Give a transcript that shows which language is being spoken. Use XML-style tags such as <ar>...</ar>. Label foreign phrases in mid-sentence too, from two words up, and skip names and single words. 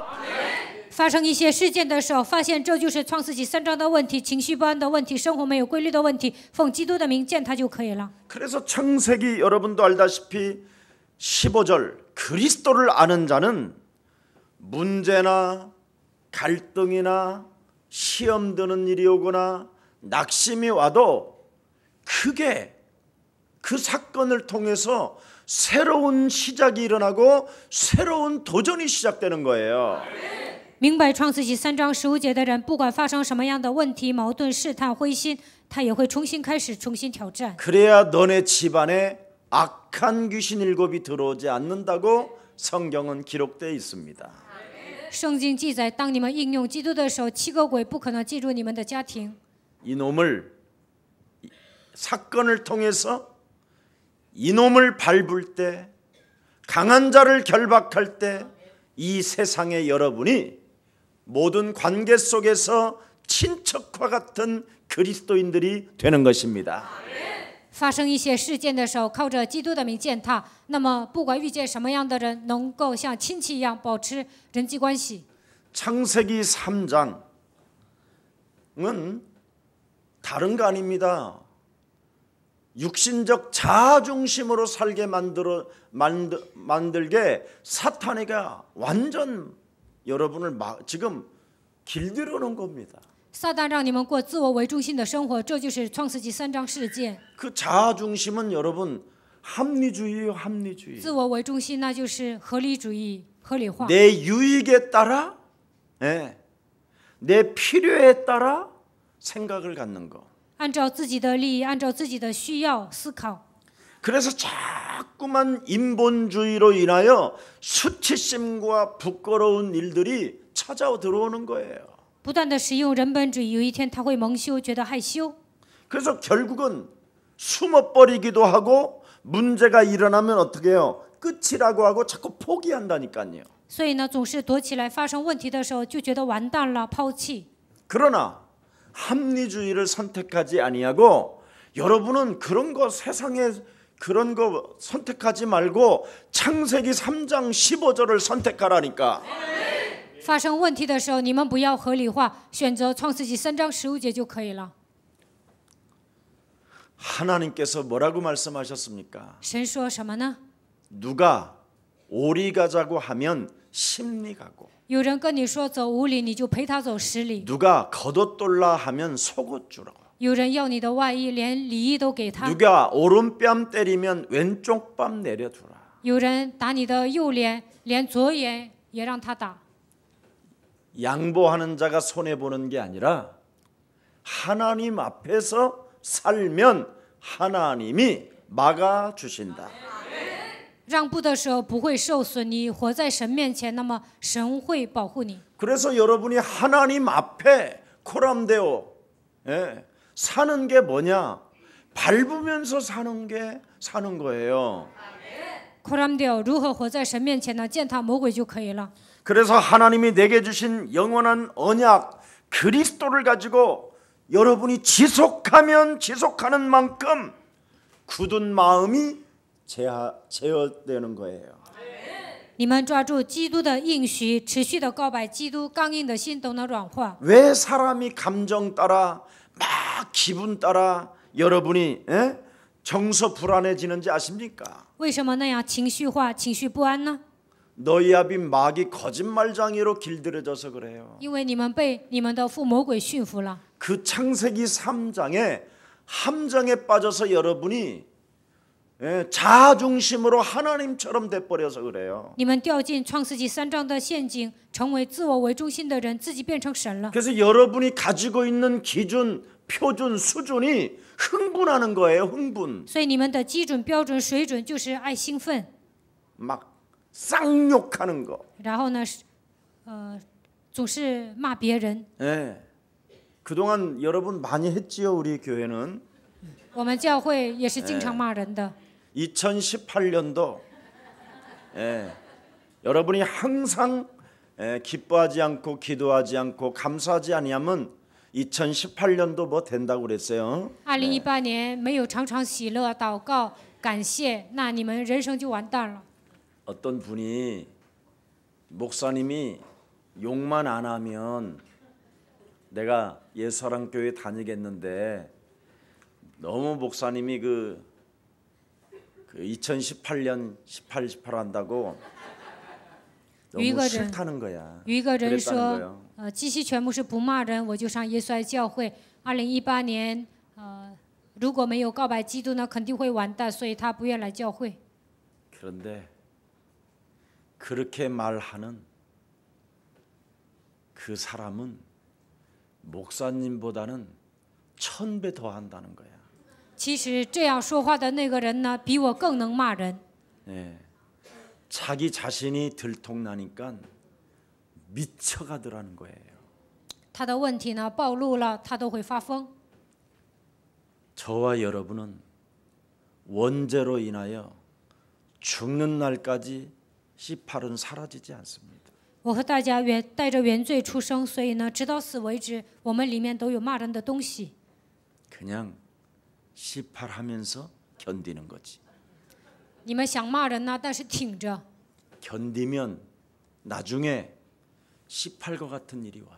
<zh>发生一些事件的时候，发现这就是创世纪3章的问题，情绪不安的问题，生活没有规律的问题，奉基督的名践踏就可以了。</zh> <ko>그래서 창세기 여러분도 알다시피 15절 그리스도를 아는 자는 문제나 갈등이나 시험 드는 일이 오거나 낙심이 와도 크게 그 사건을 통해서 새로운 시작이 일어나고 새로운 도전이 시작되는 거예요.</ko> <zh>明白创世纪3章15节的人，不管发生什么样的问题、矛盾、试探、灰心，他也会重新开始，重新挑战。</zh> <ko>그래야 너네 집안에 악한 귀신 7이 들어오지 않는다고 성경은 기록되어 있습니다.</ko> <zh>圣经记载，当你们应用基督的时候，7个鬼不可能进入你们的家庭。</zh> <ko>이놈을 사건을 통해서 이놈을 밟을 때 강한 자를 결박할 때 이 세상의 여러분이 모든 관계 속에서 친척과 같은 그리스도인들이 되는 것입니다.</ko> <zh>发生一些事件的时候，靠着基督的名践踏，那么不管遇见什么样的人，能够像亲戚一样保持人际关系。</zh> <ko>창세기 3장은 다른 거 아닙니다. 육신적 자아중심으로 살게 만들게 사탄이가 완전 여러분을 지금 길들여 놓은 겁니다.</ko> <zh>撒旦让你们过自我为中心的生活，这就是创世纪3章事件。</zh> <ko>그 자아중심은 여러분 합리주의예요, 합리주의.</ko> <zh>自我为中心，那就是合理主义、合理化。</zh> <ko>내 유익에 따라, 내 필요에 따라 생각을 갖는 거.</ko> <zh>按照自己的利益，按照自己的需要思考。</zh> <ko>그래서 자꾸만 인본주의로 인하여 수치심과 부끄러운 일들이 찾아 들어오는 거예요.</ko> <zh>不断的使用人本主义，有一天他会蒙羞，觉得害羞。</zh> <ko>그래서 결국은 숨어버리기도 하고 문제가 일어나면 어떻게 해요? 끝이라고 하고 자꾸 포기한다니까요.</ko> <zh>所以呢，总是躲起来，发生问题的时候就觉得完蛋了，抛弃。</zh> <ko>그러나 합리주의를 선택하지 아니하고 여러분은 그런 거 세상에 그런 거 선택하지 말고 창세기 3장 15절을 선택하라니까.</ko> <zh>发生问题的时候，你们不要合理化，选择创世纪3章15节就可以了。</zh> <ko>하나님께서 뭐라고 말씀하셨습니까?</ko> <zh>神说什么呢？</zh> <ko>누가 오리 가자고 하면 십리 가고</ko> <zh>有人跟你说走5里，你就陪他走10里；</zh> <ko>누가 겉옷돌라 하면 속옷 주라고</ko> <zh>有人要你的外衣，连里衣都给他；</zh> <ko>누가 오른뺨 때리면 왼쪽 뺨 내려두라.</ko> <zh>有人打你的右脸，连左眼也让他打。</zh> <ko>양보하는 자가 손해보는 게 아니라 하나님 앞에서 살면 하나님이 막아주신다.</ko> <zh>让步的时候不会受损，你活在神面前，那么神会保护你。</zh> <ko>그래서 여러분이 하나님 앞에 코람데오 사는 게 뭐냐? 밟으면서 사는 거예요.</ko> <zh>扩张掉如何活在神面前呢？践踏魔鬼就可以了。</zh> <ko>그래서 하나님이 내게 주신 영원한 언약 그리스도를 가지고 여러분이 지속하면 지속하는 만큼 굳은 마음이 제어되는 거예요.</ko> <zh>你们抓住基督的应许，持续的告白基督，刚硬的心都能软化。</zh> <ko>왜 사람이 감정 따라 막 기분 따라 여러분이 정서 불안해지는지 아십니까?</ko> <zh>为什么那样情绪化、情绪不安呢？</zh> <ko>너희 아비 마귀 거짓말장애로 길들여져서 그래요.</ko> <zh>因为你们被你们的父魔鬼驯服了。</zh> <ko>그 창세기 3장에 함정에 빠져서 여러분이 자아중심으로 하나님처럼 돼버려서 그래요.</ko> <zh>你们掉进创世纪3章的陷阱，成为自我为中心的人，自己变成神了。</zh> <ko>그래서 여러분이 가지고 있는 기준, 표준, 수준이 흥분하는 거예요. 흥분.</ko> <zh>所以你们的基准、标准、水准就是爱兴奋，</zh> <ko>막 쌍욕하는 거.</ko> <zh>然后呢，总是骂别人。</zh> <ko>그동안 여러분 많이 했지요. 우리 교회는.</ko> <zh>我们教会也是经常骂人的。</zh> <ko>2018년도 여러분이 항상 기뻐하지 않고 기도하지 않고 감사하지 아니하면 2018년도 뭐 된다고 그랬어요.</ko> <zh>2018 年没有常常喜乐、祷告、感谢，那你们人生就完蛋了。</zh> <ko>어떤 분이 목사님이 욕만 안 하면 내가 예사랑교회 다니겠는데 너무 목사님이 그 2018년 18 한다고 너무 싫다는 거야.</ko> <zh>有一个人</zh> <ko>그랬다는</ko> <zh>说</zh> <ko>거예요.</ko> <zh>基西全牧师不骂人，我就上耶稣爱教会。2018年如果没有告白基督呢，肯定会完蛋，所以他不愿来教会。</zh> <ko>그런데 그렇게 말하는 그 사람은 목사님보다는 1000배 더 한다는 거야.</ko> <zh>其实这样说话的那个人呢，比我更能骂人。</zh> <ko>예, 자기 자신이 들통나니까 미쳐가더라는 거예요.</ko> <zh>他的问题呢暴露了，他都会发疯。</zh> <ko>저와 여러분은 원죄로 인하여 죽는 날까지 C8은 사라지지 않습니다.</ko> <zh>我和大家带着原罪出生，所以呢，直到死为止，我们里面都有骂人的东西。</zh> <ko>그냥 C8 하면서 견디는 거지. 你们想骂人呢，但是挺着， 견디면 나중에 C8과 같은 일이 와요.</ko>